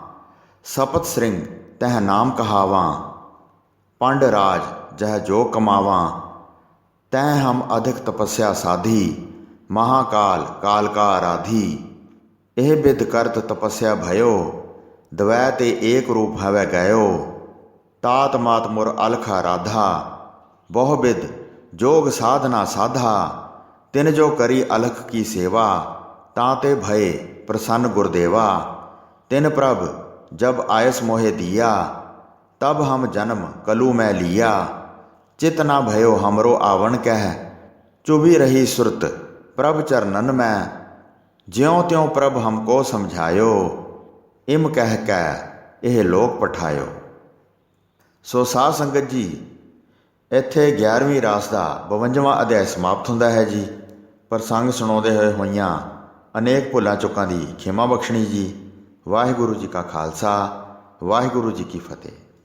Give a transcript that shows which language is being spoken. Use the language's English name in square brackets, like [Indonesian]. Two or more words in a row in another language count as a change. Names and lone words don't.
[Braj] ਸਪਤ ਸ੍ਰਿੰਗ ਤਹ ਨਾਮ ਕਹਾਵਾਂ, ਪੰਡ ਰਾਜ ਜਹ ਜੋ ਕਮਾਵਾਂ, ਤੈ ਹਮ ਅਧਿਕ ਤਪੱਸਿਆ ਸਾਧੀ, ਮਹਾਕਾਲ ਕਾਲ ਕਾ ਆਰਾਧੀ, ਇਹ ਬਿਦ ਕਰਤ ਤਪੱਸਿਆ ਭਇਓ, ਦਵੈ ਤੇ ਏਕ ਰੂਪ ਹਵੈ ਗਇਓ, ਤਾਤ ਮਾਤ ਮੁਰ ਅਲਖਾ ਰਾਧਾ, ਬਹੁ ਬਿਦ जोग साधना साधा, तिन जो करी अलख की सेवा, ताते भये प्रसन्न गुरदेवा। तिन प्रभ जब आयस मोहे दिया, तब हम जन्म कलू मैं लिया। चित ना भयो हमरो आवन कह, चुभी रही सुरत प्रभ चरणन में। ज्यों त्यों प्रभ हमको समझायो, इम कह कै एह लोक पठायो। [Punjabi] ਸੋ ਸਾਧ ਸੰਗਤ ਜੀ, ਇੱਥੇ 11ਵੀਂ ਰਾਸ ਦਾ 52ਵਾਂ ਅਧਿਆਇ ਸਮਾਪਤ ਹੁੰਦਾ ਹੈ ਜੀ। ਪ੍ਰਸੰਗ ਸੁਣਾਉਂਦੇ ਹੋਈਆਂ ਅਨੇਕ ਭੁੱਲਾਂ ਚੁੱਕਾਂ ਦੀ ਖਿਮਾ ਬਖਸ਼ਣੀ ਜੀ। ਵਾਹਿਗੁਰੂ ਜੀ ਕਾ ਖਾਲਸਾ, ਵਾਹਿਗੁਰੂ ਜੀ ਕੀ ਫਤਿਹ।